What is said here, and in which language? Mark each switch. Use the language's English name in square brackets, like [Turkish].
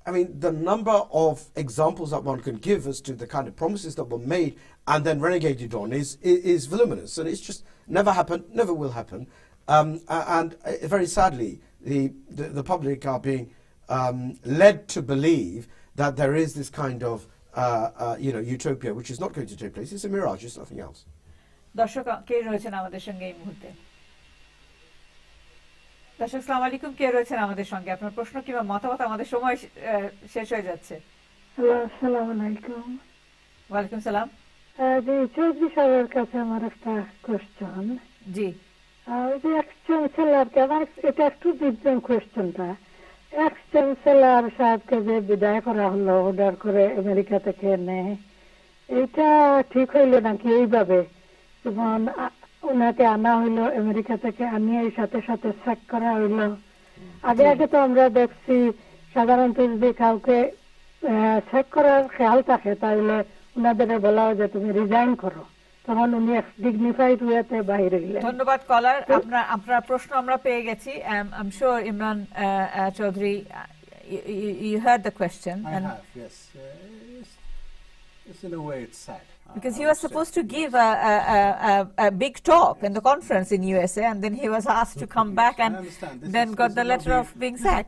[English] I mean, the number of examples that one can give as to the kind of promises that were made and then renegated on is voluminous, and it's just never happened, never will happen. And very sadly, the public are being led to believe that there is this kind of utopia which is not going to take place. It's a mirage, it's nothing else. [Bangla] দর্শক কে রয়েছেন আমাদের সঙ্গে এই মুহূর্তে? দর্শক আসসালামু আলাইকুম, কে রয়েছেন আমাদের সঙ্গে? আপনার প্রশ্ন কিংবা মতামত, আমাদের সময় শেষ হয়ে যাচ্ছে। হ্যালো, আসসালামু আলাইকুম। ওয়ালাইকুম সালাম। জি, চৌধুরী সাহেবের কাছে আমার একটা কোশ্চেন। জি। ওই যে এক্স-চ্যান্সেলরকে, আমার এটা একটু ডিফারেন্ট কোশ্চেনটা। এক্স-চ্যান্সেলর সাহেবকে যে বিদায় করা হলো অর্ডার করে আমেরিকা থেকে এনে, এটা ঠিক হইলো নাকি? এইভাবে যেমন ওনাকে আনা হইলো আমেরিকা থেকে, আনিয়ে সাথে সাথে চেক করা হইলো। আগে তো আমরা দেখছি সাধারণত যদি কাউকে চেক করার খেয়াল থাকে তাহলে ওনাদের বলা হয় যে তুমি রিজাইন করো, তখন উনি ডিগনিফাইড ওয়েতে বাইরে গেলেন। ধন্যবাদ কলার, আপনার প্রশ্ন আমরা পেয়ে গেছি। [English] I'm sure Imran Chaudhry, you heard the question. I have, yes. It's in a way it's sad. Because he was supposed to give a big talk in the conference in USA, and then he was asked to come back and then got the letter of being sacked.